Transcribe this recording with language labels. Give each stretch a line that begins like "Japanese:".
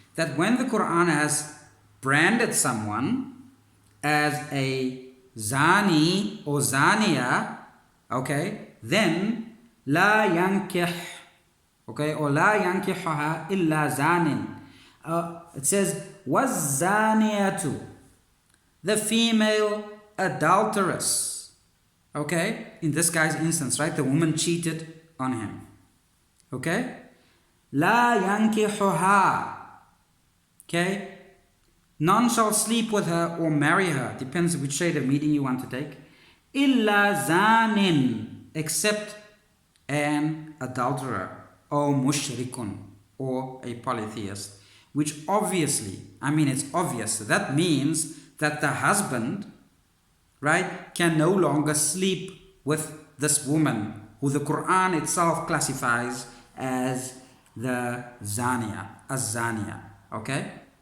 English: That when the Quran has branded someone as a zani or zaniya, okay, then
Arabic: لا ينكح,
English: okay, or
Arabic: لا ينكحها إلا زان.
English: It says وَالزَّانِيَةُ, the female adulteress. Okay, in this guy's instance, right, the woman cheated on him. Okay,
Arabic: لا ينكحها.
English: Okay, none shall sleep with her or marry her, depends which shade of meaning you want to take.
Arabic: إلا زان,
English: except an adulterer, or mushrikun, or a polytheist. Which obviously, I mean, it's obvious. That means that the husband, right, can no longer sleep with this woman who the Quran itself classifies as the zaniya, az-zaniya. Okay?